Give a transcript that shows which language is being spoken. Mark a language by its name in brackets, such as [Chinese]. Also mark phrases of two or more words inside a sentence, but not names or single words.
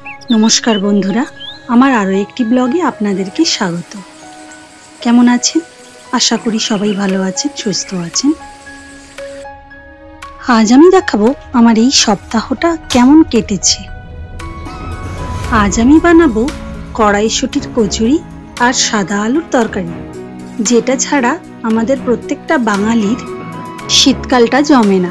[Bangla] নমস্কার বন্ধুরা আমার আরো একটি ব্লগে আপনাদেরকে স্বাগত। কেমন আছেন? আশা করি সবাই ভালো আছেন, সুস্থ আছেন। আজ আমি দেখাবো আমার এই সপ্তাহটা কেমন কেটেছে। আজ আমি বানাবো কড়াইশুঁটির কচুরি আর সাদা আলুর তরকারি, যেটা ছাড়া আমাদের প্রত্যেকটা বাঙালির শীতকালটা জমে না।